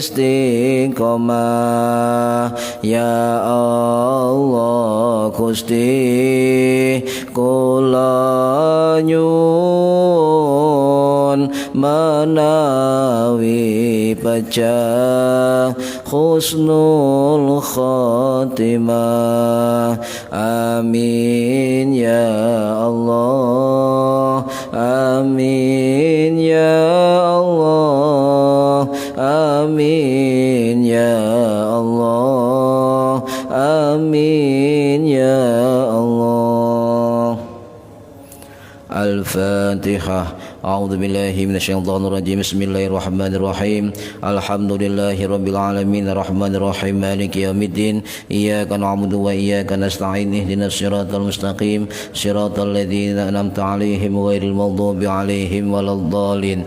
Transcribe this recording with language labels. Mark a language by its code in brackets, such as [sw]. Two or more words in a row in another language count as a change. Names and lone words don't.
[jv] istiqomah [ar] يا الله [jv] Gusti kula nyuwun menawi pecah husnul [ar] خاتمة آمين يا الله آمين يا الله آمين يا الله آمين يا الله الفاتحة. أعوذ بالله من الشيطان الرجيم. بسم الله الرحمن الرحيم. الحمد لله رب العالمين الرحمن الرحيم مالك يوم الدين. إياك نعبد وإياك نستعين. اهدنا الصراط المستقيم. صراط الذين أنعمت عليهم غير المغضوب عليهم ولا الضالين.